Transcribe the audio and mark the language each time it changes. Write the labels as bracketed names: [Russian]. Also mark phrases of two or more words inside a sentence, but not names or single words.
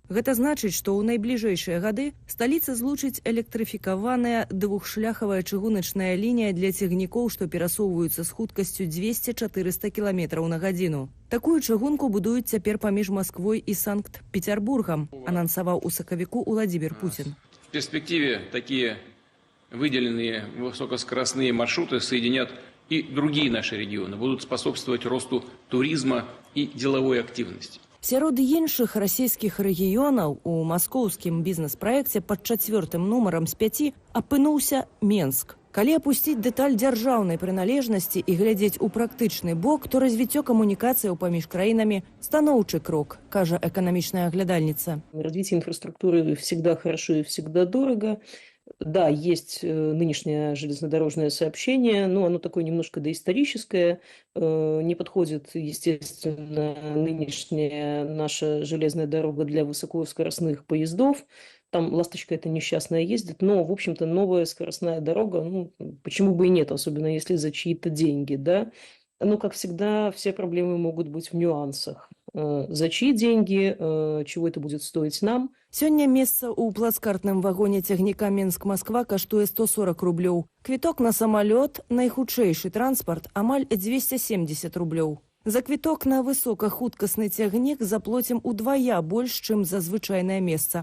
[Belarusian] Гэта значыць, што ў найбліжэйшыя гады сталіца злучыць электрыфікаваная двухшляхавая чыгуначная лінія для цягнікоў, што перасоўваюцца з хуткасцю 200-400 км на гадзіну. Такую чыгунку будуюць цяпер паміж Масквой і Санкт-Петербургам, анансаваў у сакавіку Уладзімір Путін. [Russian] В перспективе такие выделенные высокоскоростные маршруты соединят и другие наши регионы, будут способствовать росту туризма и деловой активности. [Belarusian] Сярод іншых расійскіх рэгіёнаў у маскоўскім бізнес-праекце пад 4-м нумарам з 5 апынуўся Менск. Калі апусціць дэталь дзяржаўнай прыналежнасці і глядзець у практычны бок, то развіццё камунікацыяў паміж краінамі станоўчы крок, кажа эканамічная аглядальніца. [Russian] Развитие инфраструктуры всегда хорошо и всегда дорого. Да, есть нынешнее железнодорожное сообщение, но оно такое немножко доисторическое, не подходит, естественно, нынешняя наша железная дорога для высокоскоростных поездов. Там «Ласточка» эта несчастная ездит, но, в общем-то, новая скоростная дорога, ну, почему бы и нет, особенно если за чьи-то деньги, да. Ну, как всегда, все проблемы могут быть в нюансах. За чьи деньги, чего это будет стоить нам. [Belarusian] Сёння месца ў плацкартным вагоне цягніка Менск-Масква каштуе 140 рублёў. Квіток на самалёт, найхутчэйшы транспарт, амаль 270 рублёў. За квіток на высокахуткасны цягнік заплоцім удвая больш, чым за звычайнае месца.